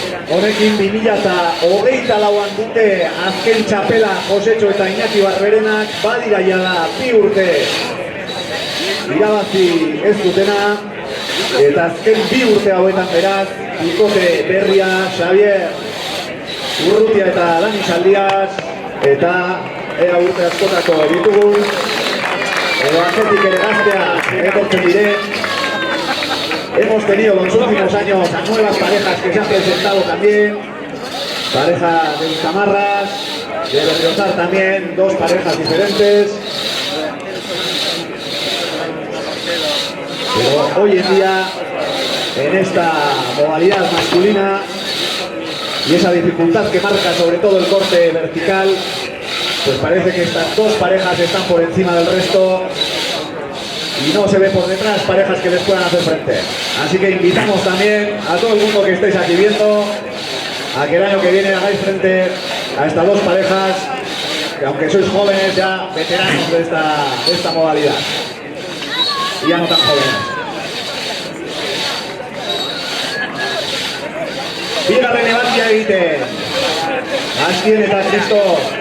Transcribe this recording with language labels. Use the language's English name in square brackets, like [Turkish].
[Basque] Honekin 2024an dute azken txapela Josetxo eta Iñaki Barberenak, badira jada 2 urte irabazi ez dutena, eta azken 2 urte hauetan beraz, bikote berria, Xavier Urrutia eta Dani Saldias, eta ea urte askotako ditugun, edo atzetik ere gaztea etortzen diren. [Spanish] Hemos tenido los últimos años a nuevas parejas que se han presentado también, pareja de Camarras, de Berriozar también, 2 parejas diferentes. Pero hoy en día, en esta modalidad masculina, y esa dificultad que marca sobre todo el corte vertical, pues parece que estas 2 parejas están por encima del resto y no se ve por detrás parejas que les puedan hacer frente. Así que invitamos también a todo el mundo que estéis aquí viendo a que el año que viene hagáis frente a estas 2 parejas, que aunque sois jóvenes ya veteranos de esta modalidad, y ya no tan jóvenes. [Basque] Bigarren ebakia egiten, Aztien eta Kristo.